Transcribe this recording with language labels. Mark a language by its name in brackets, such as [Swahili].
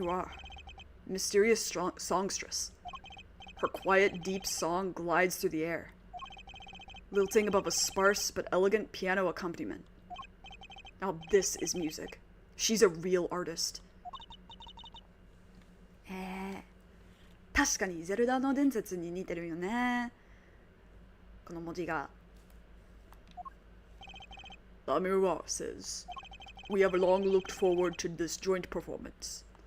[English] Miroir, mysterious songstress. Her quiet, deep song glides through the air, lilting above a sparse but elegant piano accompaniment. Now this is music. She's a real artist. [Japanese] 確かにゼルダの伝説に似てるよね。この文字が。 [English] Lamiroir says, "We have long looked forward to this joint performance."